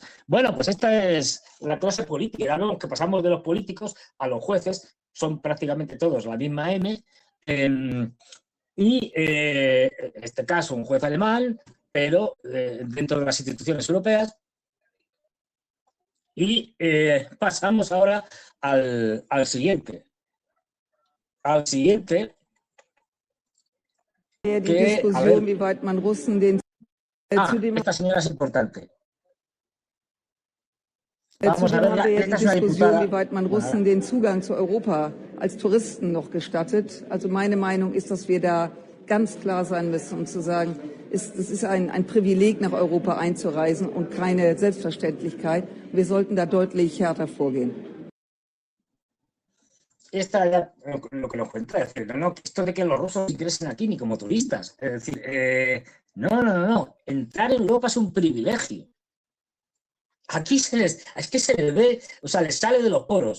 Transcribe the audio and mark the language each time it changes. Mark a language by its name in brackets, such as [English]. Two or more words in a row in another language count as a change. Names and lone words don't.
[Spanish] Bueno, pues esta es la clase política, ¿no? Que pasamos de los políticos a los jueces, son prácticamente todos la misma M, y en este caso un juez alemán, pero dentro de las instituciones europeas. Y pasamos ahora al siguiente. Al siguiente. [German] Die Diskussion, wie weit man Russen den [Spanish] esta señora es importante. [German] Zudem haben wir ja die Diskussion, wie weit man Russen den Zugang zu Europa als Touristen noch gestattet. Also meine Meinung ist, dass wir da ganz klar sein müssen und zu sagen, es ist ein Privileg, nach Europa einzureisen und keine Selbstverständlichkeit. Wir sollten da deutlich härter vorgehen. [Spanish] Esta es lo que nos cuenta, es decir, no, esto de que los rusos ingresen aquí ni como turistas. Es decir, no. Entrar en Europa es un privilegio. Aquí es que se les ve, o sea, les sale de los poros.